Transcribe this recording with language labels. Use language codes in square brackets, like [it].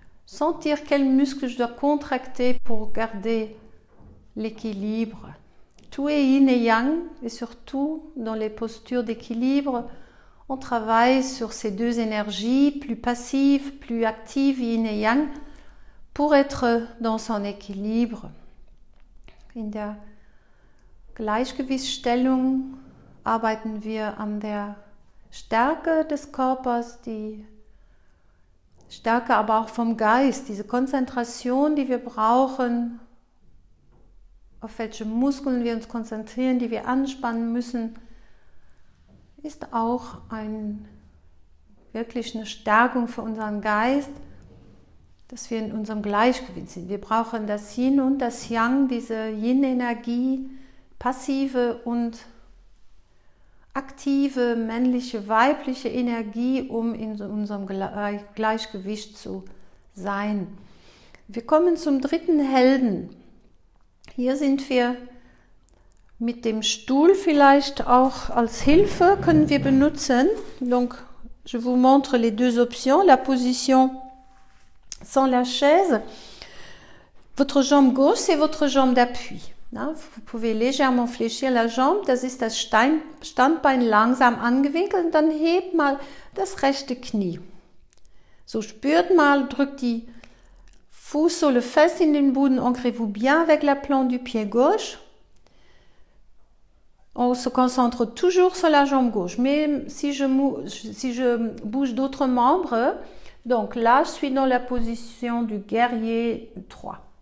[fr] sentir quel muscle je dois contracter pour garder l'équilibre. Tout est yin et yang, et surtout dans les postures d'équilibre, on travaille sur ces deux énergies, plus passives, plus actives, yin et yang, pour être dans son équilibre. [de] In der Gleichgewichtsstellung arbeiten wir an der Stärke des Körpers, die Stärke aber auch vom Geist, diese Konzentration, die wir brauchen, auf welche Muskeln wir uns konzentrieren, die wir anspannen müssen, ist auch wirklich eine Stärkung für unseren Geist, dass wir in unserem Gleichgewicht sind. Wir brauchen das Yin und das Yang, diese Yin-Energie, passive und aktive, männliche, weibliche Energie, um in unserem Gleichgewicht zu sein. Wir kommen zum dritten Helden. Hier sind wir mit dem Stuhl vielleicht auch als Hilfe, können wir benutzen. [fr] Donc, je vous montre les deux options. La position sans la chaise. Votre jambe gauche, c'est votre jambe d'appui. Vous pouvez légèrement fléchir la jambe, [de] das ist das Standbein langsam angewinkelt und dann hebt mal das rechte Knie. So, spürt mal, drückt die Fußsohle fest in den Boden, [fr] ancrez-vous bien avec la plante du pied gauche. On se concentre toujours sur la jambe gauche, mais si je bouge d'autres membres, donc là, je suis dans la position du guerrier 3.